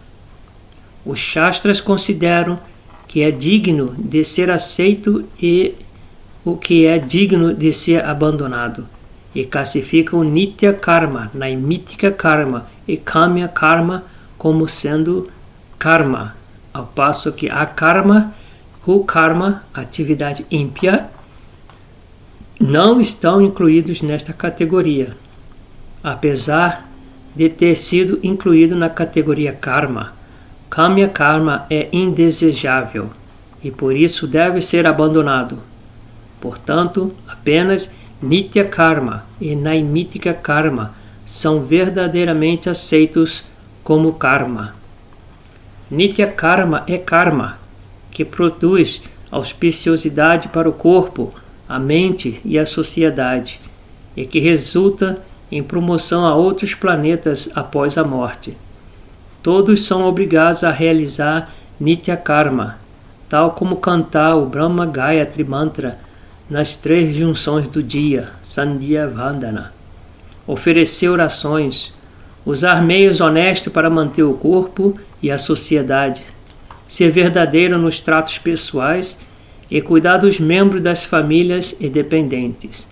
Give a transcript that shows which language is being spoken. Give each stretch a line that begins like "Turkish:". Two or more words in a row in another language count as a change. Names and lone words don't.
Portuguese: Os Shastras consideram que é digno de ser aceito e o que é digno de ser abandonado, e classificam
Sanskrit: Nitya Karma, Naimitika Karma
Portuguese: e
Sanskrit: Kamya Karma
Portuguese: como sendo karma, ao passo que a karma, o karma, atividade ímpia, não estão incluídos nesta categoria, apesar de ter sido incluído na categoria karma.
Sanskrit: Kamya Karma
Portuguese: é indesejável e por isso deve ser abandonado. Portanto, apenas
Sanskrit: Nitya Karma
Portuguese: e
Sanskrit: Naimitika Karma
Portuguese: são verdadeiramente aceitos como karma.
Sanskrit: Nitya Karma
Portuguese: é karma, que produz auspiciosidade para o corpo, a mente e a sociedade, e que resulta em promoção a outros planetas após a morte. Todos são obrigados a realizar
Sanskrit: Nitya Karma,
Portuguese: tal como cantar o Brahma Gayatri Mantra nas 3 junções do dia,
Sanskrit: Sandhya Vandana,
Portuguese: oferecer orações, usar meios honestos para manter o corpo e a sociedade, ser verdadeiro nos tratos pessoais e cuidar dos membros das famílias e dependentes.